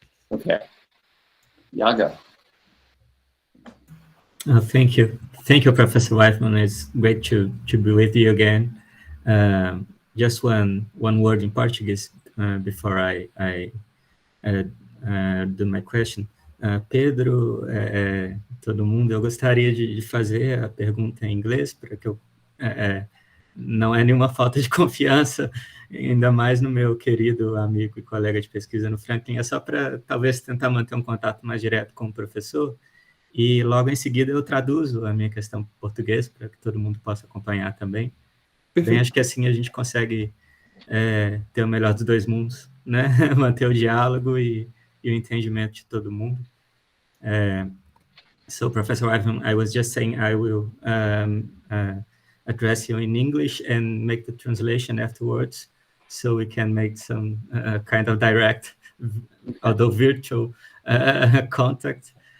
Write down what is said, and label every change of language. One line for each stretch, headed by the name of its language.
English: Okay. Iago. Thank you. Thank you, Professor Weithman. It's great to be with you again. Just one word in Portuguese before I do my question.
Portuguese: Pedro, todo mundo, eu gostaria de fazer a pergunta em inglês para que eu não é nenhuma falta de confiança, ainda mais no meu querido amigo e colega de pesquisa no Franklin, é só para talvez tentar manter um contato mais direto com o professor, e logo em seguida eu traduzo a minha questão para português, para que todo mundo possa acompanhar também. Bem, acho que assim a gente consegue ter o melhor dos dois mundos, né? Manter o diálogo e o entendimento de todo mundo.
English: So, Professor Weithman, I was just saying I will address you in English and make the translation afterwards, so we can make some kind of direct, although virtual, contact.